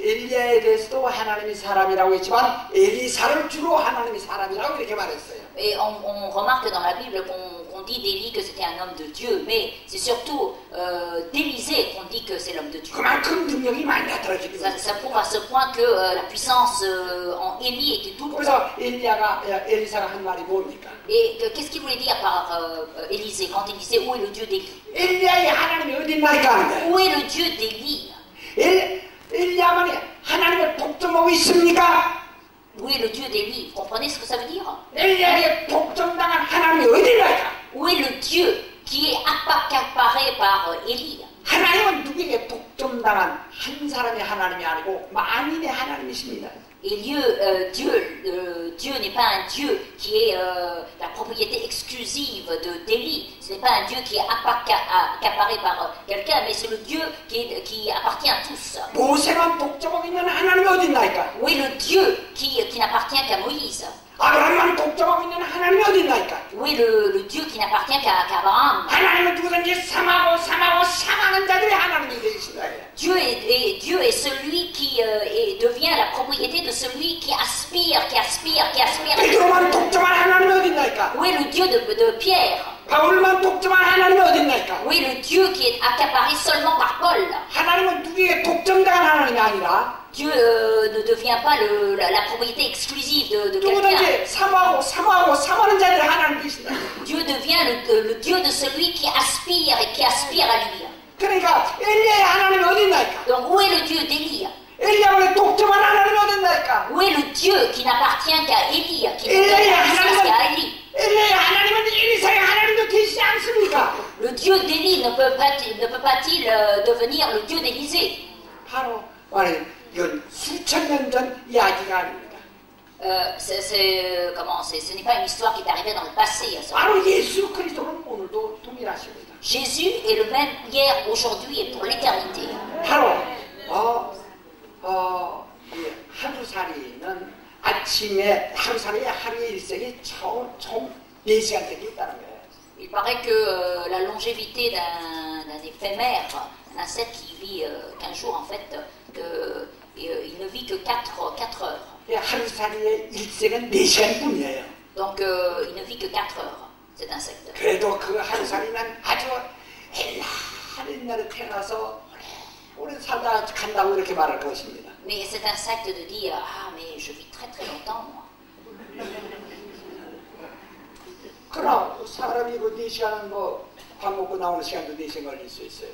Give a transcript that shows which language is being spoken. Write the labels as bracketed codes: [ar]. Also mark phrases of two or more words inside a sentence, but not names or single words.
[ko] 엘리야에 대해서도 하나님이 사람이라고 했지만 엘리사를 주로 하나님이 사람이라고 이렇게 말했어요. [fr] Et on remarque dans la Bible qu'on dit d'Élie que c'était un homme de Dieu, mais c'est surtout d'Élisée qu'on dit que c'est l'homme de Dieu. [ko] 그만큼 능력이 많이 나타나지는 거예요. [fr] Ça prouve à ce point que la puissance en Élie était double. [ko] 그래서 엘리사가 한 말이 뭡니까? [fr] Et qu'est-ce qu'il voulait dire par Élisée quand il disait où est le Dieu d'Élie? [ko] 엘리야의 하나님이 어디 있나니까 하는 거예요. [fr] Où est le Dieu d'Élie? [ko] 엘리야만이 하나님을 독점하고 있습니까? [fr] Où est le Dieu d'Élie? Vous comprenez ce que ça veut dire? [ko] 엘리야에게 독점당한 하나님이 어디 있나니까? [fr] Où est le Dieu qui est accaparé par Élie? [ko] 하나님은 누구에게 독점당한 한 사람의 하나님이 아니고 만인의 하나님이십니다. [fr] Et Dieu n'est pas un Dieu qui est la propriété exclusive d'Élie. Ce n'est pas un Dieu qui est accaparé par quelqu'un, mais c'est le Dieu qui appartient à tous. [ko] 모세만 독점하고 있는 하나님이 어디 있나니까? [fr] Où est le Dieu qui n'appartient qu'à Moïse? [ko] 아브라함만 독점하고 있는 하나님이 어디 있나니까? [fr] Où est le Dieu qui n'appartient qu'à Abraham? [ko] 하나님은 누구든지 삼하는 자들의 하나님이 되신다. [fr] Dieu est celui qui devient la propriété de celui qui aspire. [ko] 베드로만 독점한 하나님이 어디 있나니까? [fr] Où est le Dieu de Pierre? [ko] 바울만 독점한 하나님이 어디 있나니까? [fr] Où est le Dieu qui est accaparé seulement par Paul? [ko] 하나님은 누구에게 독점당한 하나님이 아니라 [fr] Dieu ne devient pas la propriété exclusive de quelqu'un. [ko] 누구든지 삼하는 자들의 하나님이 되신다. [fr] Dieu devient le Dieu de celui qui aspire et qui aspire à lui. [ko] 그러니까 엘리야의 하나님이 어디 있나니까? [fr] Donc où est le Dieu d'Élie? [ko] 엘리야만의 독점한 하나님이 어디 있나니까? [fr] Où est le Dieu qui n'appartient qu'à Élie, qui ne [ko] 엘리야의 [fr] n'appartient qu'à Élie? [ko] 엘리야의 하나님은 엘리사의 하나님도 되시지 않습니까? [fr] Le Dieu d'Élie ne peut pas-il devenir le Dieu d'Élisée? [ko] 바로 말해 이건 수천 년 전 이야기가 아닙니다. [fr] Ce n'est pas une histoire qui est arrivée dans le passé. [ko] 바로 예수 그리스도는 오늘도 동일하십니다. [fr] Jésus est le même hier, aujourd'hui et pour l'éternité. [ko] 바로 이 하루살이는 아침에 하루살이의 하루의 일생이 총 4시간 되게 있다는 거예요. [fr] Il paraît que la longévité d'un éphémère, d'un ascète qui vit 15 jours en fait, il ne vit que 4 heures. [ko] 하루살이의 일생은 4시간뿐이에요. [fr] Donc il ne vit que 4 heures, cet insecte. [ko] 그래도 그 하루살이는 아주 옛날에 태어나서 오래 살다 간다고 이렇게 말할 것입니다. [fr] Mais cet insecte de dire ah mais je vis très très longtemps moi. [ko] 그러나 사람이 그 4시간은 밥 먹고 나오는 시간도 4시간 걸릴 수 있어요.